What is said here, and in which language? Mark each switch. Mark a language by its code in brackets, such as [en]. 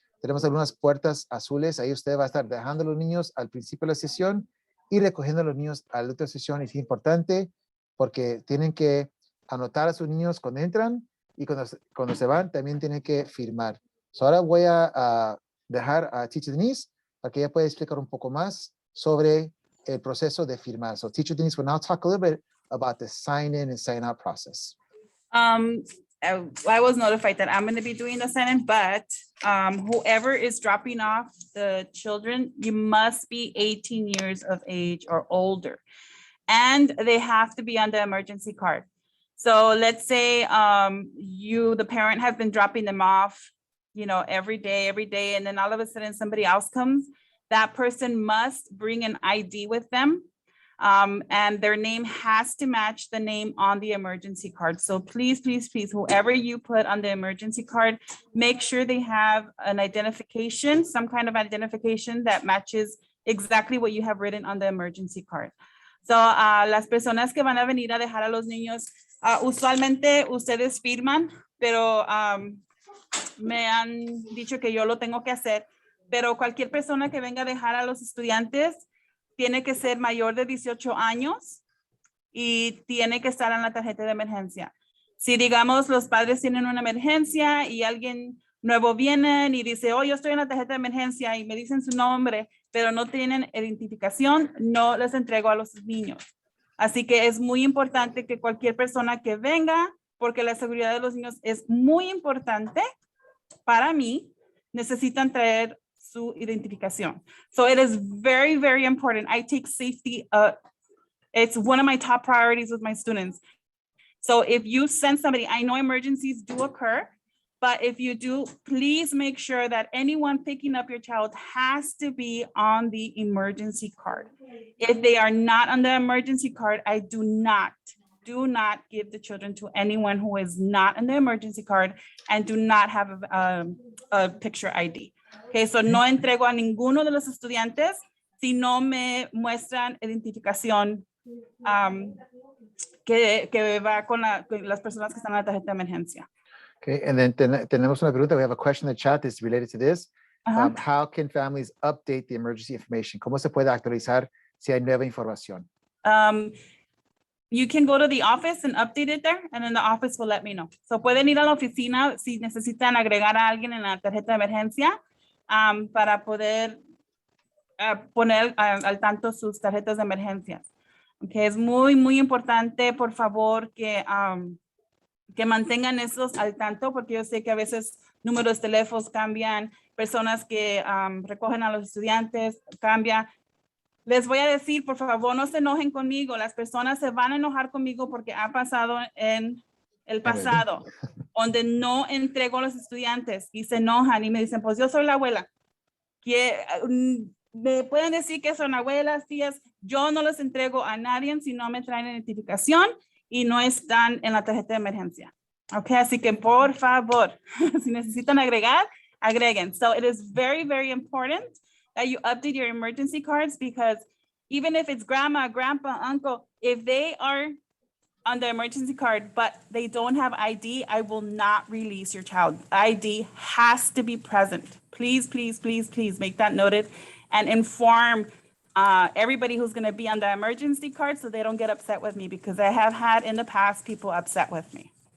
[es] Tenemos algunas puertas azules. Ahí usted va a estar dejando a los niños al principio de la sesión y recogiendo a los niños a la otra sesión. Es importante porque tienen que anotar a sus niños cuando entran, y cuando se van también tienen que firmar. So ahora voy a dejar a Teacher Denise para que ella pueda explicar un poco más sobre el proceso de firmar. [en] So Teacher Denise will now talk a little bit about the sign in and sign out process. I was notified that I'm going to be doing the sign-in, but whoever is dropping off the children, you must be 18 years of age or older, and they have to be on the emergency card. So let's say the parent has been dropping them off, every day, and then all of a sudden somebody else comes. That person must bring an ID with them. And their name has to match the name on the emergency card. So please, whoever you put on the emergency card, make sure they have an identification, some kind of identification that matches exactly what you have written on the emergency card. [es] So las personas que van a venir a dejar a los niños, usualmente ustedes firman, pero me han dicho que yo lo tengo que hacer, pero cualquier persona que venga a dejar a los estudiantes tiene que ser mayor de 18 años y tiene que estar en la tarjeta de emergencia. Si digamos los padres tienen una emergencia y alguien nuevo viene y dice, oh, yo estoy en la tarjeta de emergencia, y me dicen su nombre, pero no tienen identificación, no les entrego a los niños. Así que es muy importante que cualquier persona que venga, porque la seguridad de los niños es muy importante para mí, necesitan traer su identificación. [en] So it is very, very important. I take safety. It's one of my top priorities with my students. So if you send somebody, I know emergencies do occur, but if you do, please make sure that anyone picking up your child has to be on the emergency card. If they are not on the emergency card, I do not give the children to anyone who is not on the emergency card and do not have a picture ID. [es] Okay, so no entrego a ninguno de los estudiantes si no me muestran identificación que va con las personas que están en la tarjeta de emergencia. [en] Okay, and then [es] tenemos una pregunta. [en] We have a question in the chat that's related to this. How can families update the emergency information? [es] ¿Cómo se puede actualizar si hay nueva información? [en] You can go to the office and update it there, and then the office will let me know. [es] So pueden ir a la oficina si necesitan agregar a alguien en la tarjeta de emergencia para poder poner al tanto sus tarjetas de emergencias. Okay, es muy, muy importante, por favor, que mantengan esos al tanto, porque yo sé que a veces números de teléfonos cambian, personas que recogen a los estudiantes cambian. Les voy a decir, por favor, no se enojen conmigo. Las personas se van a enojar conmigo porque ha pasado en el pasado, donde no entrego a los estudiantes y se enojan y me dicen, pues yo soy la abuela. Me pueden decir que son abuelas, tías. Yo no les entrego a nadie si no me traen identificación y no están en la tarjeta de emergencia. Ok, así que por favor, si necesitan agregar, agreguen. [en] So it is very, very important that you update your emergency cards, because even if it's grandma, grandpa, uncle, if they are on the emergency card, but they don't have ID, I will not release your child. ID has to be present. Please, please, please, please make that noted and inform everybody who's gonna be on the emergency card so they don't get upset with me, because I have had in the past people upset with me.